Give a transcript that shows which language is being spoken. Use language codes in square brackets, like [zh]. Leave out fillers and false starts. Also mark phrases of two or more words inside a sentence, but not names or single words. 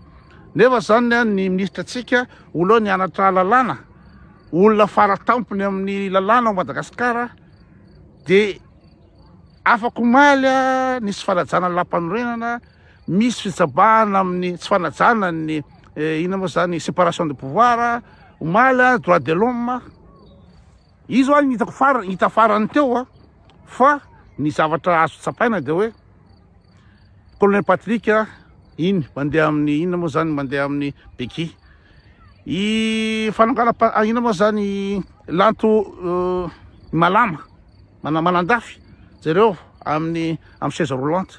[mg] Nefa zany ny ministra antsika olo nianatra lalàna, olona faratampony amin'ny lalàna ao Madagasikara dia afaka omaly nisy fanajana lampanorenana, misy fitsabahana amin'ny tsy fanajana ny inona moa zany [fr] séparation de pouvoir, [mg] omaly [fr] droit de l'homme. [mg] Izy hoany hita farany teo fa ny zavatra azo tsapaina dia hoe colonel Patrick iny mandeha amin'ny inona moa zany mandeha amin'ny beky. Fanokana inona moa zany lanto malama manandafy zareo amin'ny [fr] chaise roulante.